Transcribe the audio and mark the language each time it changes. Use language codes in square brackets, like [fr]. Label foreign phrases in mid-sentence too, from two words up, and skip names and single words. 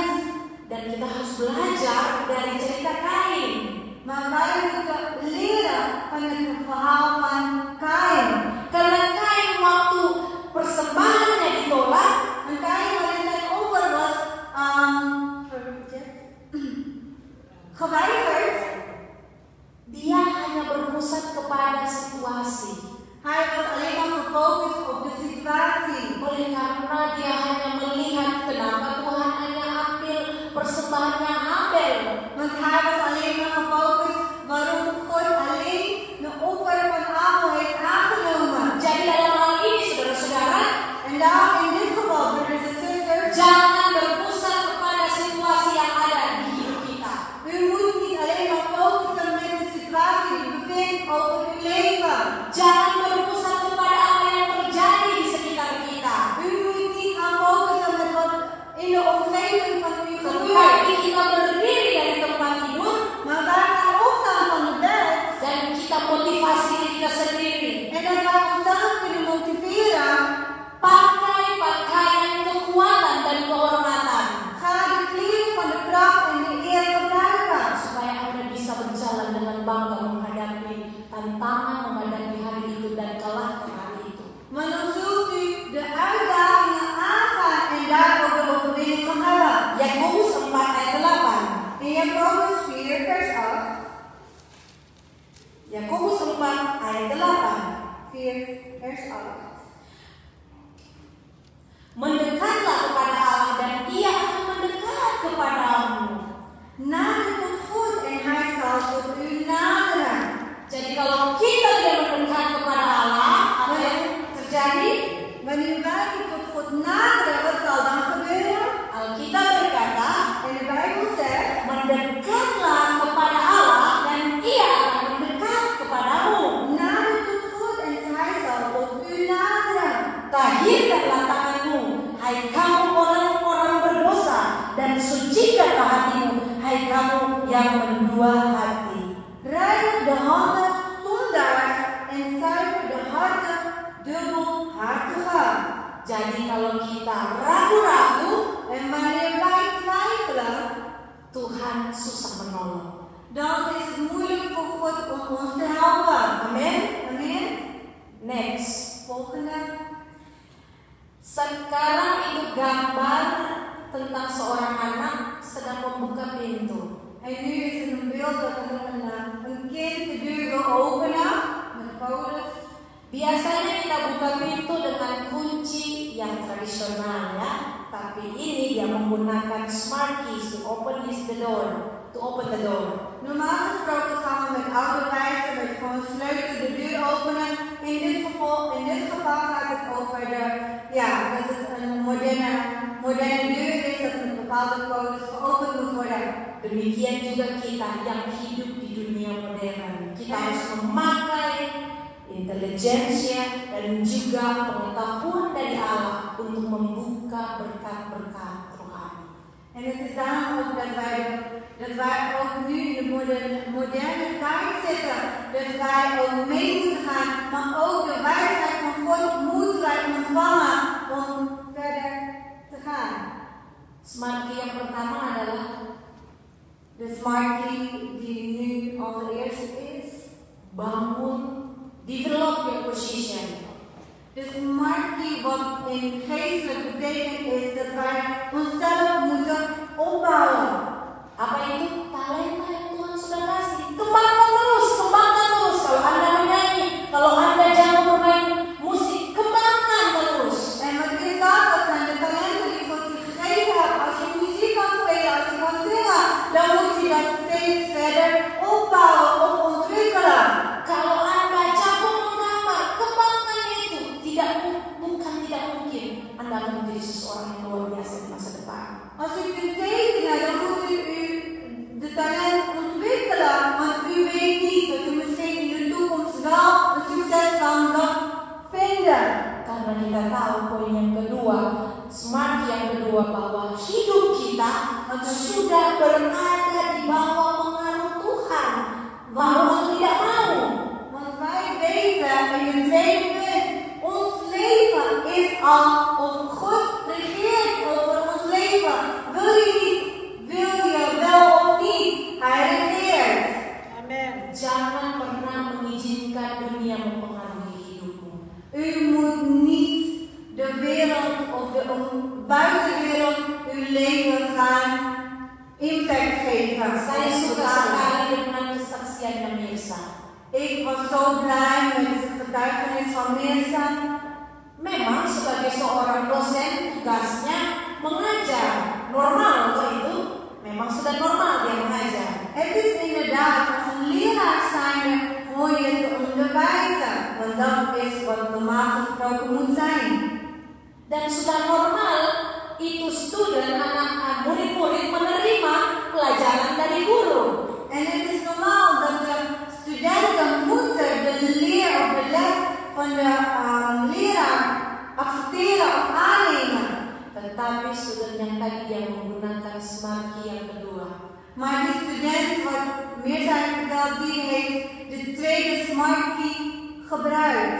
[id] Dan kita harus belajar dari cerita Kain. [nl] Maar wij moeten leren van het verhaal van Kain. [id] Karena Kain waktu persembahannya ditolak, [nl] En Kain, wanneer zijn offer was geweigerd, [id] dia hanya berpusat kepada situasi. [nl] hij was alleen maar gefocust op de situatie. [id] Oleh karena dia hanya melihat kenapa Tuhan hanya ambil persembahannya Abel. [nl] Want hij was alleen maar gefocust waarom God alleen de offer van Abel heeft aangenomen. [id] Jadi dalam hal ini saudara-saudara, [nl] En daarom in dit geval, broeders en zusters, [id] jangan berpusat kepada situasi yang ada di hidup kita. [nl] u moet niet alleen maar focussen met de situatie die bevindt over uw leven. [id] Jangan berpusat kepada apa yang terjadi di sekitar kita. [nl] U moet niet gaan focussen met wat in de omgeving van u gebeurt. [id] Tetapi kita berdiri dari tempat tidur [nl] Maar wij gaan opstaan van de bed [id] dan kita motivasi diri kita sendiri. [nl] en dat wij onszelf kunnen motiveren. [id] Pakai pakaian kekuatan dan kehormatan [nl] Ga de kleren van de kracht en de eer gebruiken. [id] supaya Anda bisa berjalan dengan bangga menghadapi tantangan, menghadapi hari itu dan kelak ke hari itu. [nl] Want dan zult u de uitdagingen aangaan en daar ook de overwinning van hebben. [id] Yakobus 4 ayat 8. [nl] In Jacobus 4 vers 8. [id] Yakobus 4 ayat 8. [nl] 4 vers 8. [id] Mendekatlah kepada Allah dan Ia akan mendekat kepadamu. [nl] Nader tot God en Hij zal tot u naderen. [id] Jadi kalau kita tidak mendekat kepada Allah, apa yang terjadi? [nl] Wanneer wij niet tot God naderen, wat zal dan gebeuren? [id] Alkitab berkata, [nl] En de Bijbel zegt, [id] mendekatlah kepada Allah dan Ia akan mendekat kepadamu. [nl] nader tot God en Hij zal tot u naderen. [id] Tahirkanlah tanganmu, hai kamu orang-orang berdosa, dan sucikanlah hatimu, hai kamu yang mendua hati. [nl] Reinig de handen zondaars en zuiver de harten dubbelhartigen. [id] Jadi kalau kita ragu-ragu, [nl] En wanneer wij twijfelen, [id] Tuhan susah menolong. [nl] dan is het moeilijk voor God om ons te helpen. [id] Amin. [nl] Amin. [en] Next. [nl] Volgende. [id] Sekarang itu gambar tentang seorang anak sedang membuka pintu. [nl] En nu is het een beeld dat een kind de deur wil openen met een [id] Biasanya kita buka pintu dengan kunci yang tradisional ya, tapi ini dia menggunakan [en] smart keys to open the door. [nl] Normaal gesproken gaan we met ouderwijze, met gewoon sleutel de deur openen. In dit geval gaat het over dat het een moderne deur is, dat met bepaalde codes geopend moet worden. [id] Demikian juga kita yang hidup di dunia modern. Kita harus memakai intelijensia dan juga pengetahuan dari Allah untuk membuka berkat-berkat rohani. [nl] En het is daarom ook dat wij ook nu in de moderne tijd zitten. Dat wij ook mee moeten gaan, maar ook de wijsheid van God moeten wij ontvangen om verder te gaan. [en] Smart key [id] yang pertama adalah [nl] de [en] smart key [nl] die nu allereerst is. [id] Bangun, [en] develop your position. [nl] De [en] smart key [nl] wat in geestelijk betekent is dat wij onszelf moeten opbouwen. [id] Apa itu? Talenta yang Tuhan sudah kasih. Kembangkan terus. Kalau Anda menyanyi, kalau Anda jago bermain musik, kembangkan terus. [nl] En wat is dat? Dat zijn de talenten die God je gegeven hebt. Als je muziek kan spelen, als je kan zingen, dan moet je dat steeds verder opbouwen of ontwikkelen. [id] Kalau Anda jago menggambar, kembangkan itu. Bukan tidak mungkin Anda akan menjadi seseorang yang luar biasa di masa depan. [nl] Als u kunt tekenen, dan moet u de talent ontwikkelen. Want u weet niet dat u misschien in de toekomst wel een succes kan vinden. [id] Karena kita tahu poin yang kedua, smart yang kedua, bahwa hidup kita sudah berada di bawah pengaruh Tuhan. Mau atau tidak mau. [nl] Want wij weten in het tweede punt, ons leven is al of God regeert over ons leven. Wil je wel of niet? Hij regeert. Amen. [id] Jangan pernah mengizinkan dunia mempengaruhi hidupmu. [nl] U moet niet de wereld of de buitenwereld uw leven gaan impact geven. [id] Saya suka sekali dengan kesaksiannya Mirsa. [nl] Ik was zo blij met het getuigenis van Mirsa. [id] Memang sebagai seorang dosen tugasnya mengajar. Normal kok itu. Memang sudah normal dia mengajar. [nl] Het is inderdaad, als een leraar zijnde hoor je te onderwijzen. Want dat is wat normaal gesproken moet zijn. [id] Dan sudah normal itu murid-murid menerima pelajaran dari guru. [nl] En het is normaal dat de studenten moeten de leer of de les van de leraar accepteren of aannemen. [id] Tetapi student yang tadi dia menggunakan [en] smart key [id] yang kedua. [nl] Maar die student wat Mirza heeft verteld, die heeft de tweede [en] smart key [nl] gebruikt.